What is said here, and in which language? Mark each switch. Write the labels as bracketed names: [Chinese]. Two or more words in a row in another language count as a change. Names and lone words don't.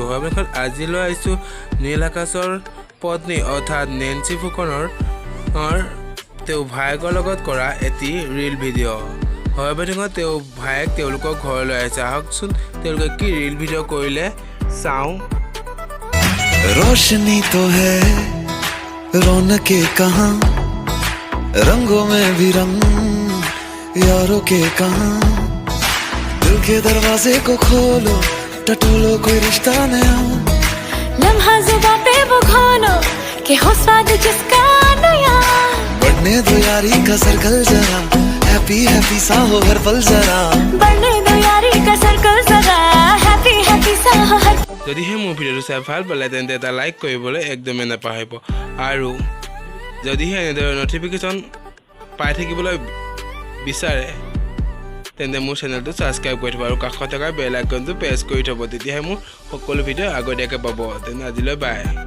[Assamese] আজিলৈ আহিছোঁ নীল আকাশৰ পত্নী অৰ্থাৎ নেন্সি ফুকনৰ তেওঁ ভায়েকৰ লগত কৰা এটি ৰিল ভিডিঅ'। হয় বন্ধুসকল, তেওঁ ভায়েক তেওঁলোকৰ ঘৰলৈ আহিছে। আহকচোন তেওঁলোকে কি ৰিল ভিডিঅ' কৰিলে চাওঁ। [Hindi] रोशनी तो है रौनके कहाँ, रंगों में भी रंग यारों के कहाँ। दिल के दरवाजे को खोलो, टटोलो कोई रिश्ता नया। लम्हा ज़ुबां पे वो खोलो कि हो स्वाद जिसका नया। बढ़ने दो यारी का सर्कल जरा, [English] happy happy [Hindi] सा हो हर पल जरा। बढ़ने दो यारी का सर्कल जरा, [English] happy happy [Hindi] सा हो हर। [Assamese] যদিহে মোৰ ভিডিঅ'টো চাই ভাল পালে তেন্তে এটা লাইক কৰিবলৈ একদমেই নাপাহৰিব, আৰু যদিহে এনেদৰে নটিফিকেশ্যন পাই থাকিবলৈ বিচাৰে তেন্তে মোৰ চেনেলটো ছাবস্ক্ৰাইব কৰি থ'ব আৰু কাষত থকা [English] bell iconটো [Assamese] প্ৰেছ কৰি থ'ব। তেতিয়াহে মোৰ সকলো ভিডিঅ' আগতীয়াকৈ পাব। তেন্তে আজিলৈ বাই।